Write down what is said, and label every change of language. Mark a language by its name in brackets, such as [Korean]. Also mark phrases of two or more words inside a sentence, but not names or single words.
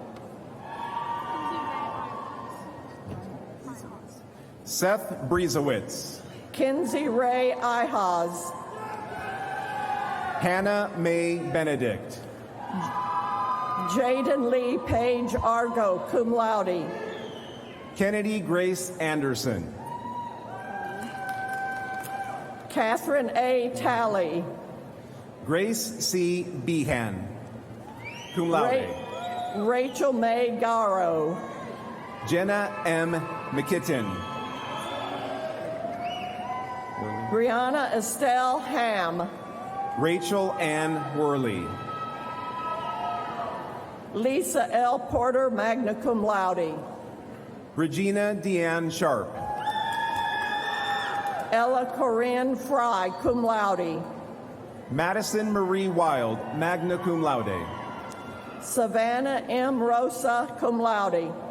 [English] Seth Briezowitz. Kinsey Ray Ihaz. Hannah Mae Benedict. Jaden Lee Page Argo, [Latin] cum laude. [English] Kennedy Grace Anderson. Catherine A. Talley. Grace C. Behan, [Latin] cum laude. [English] Rachel May Garrow. Jenna M. McKitton. Brianna Estelle Ham. Rachel Ann Worley. Lisa L. Porter, [Latin] magna cum laude. [English] Regina Deanne Sharp. Ella Corinne Fry, [Latin] cum laude. [English] Madison Marie Wild, [Latin] magna cum laude. [English] Savannah M. Rosa, [Latin] cum laude.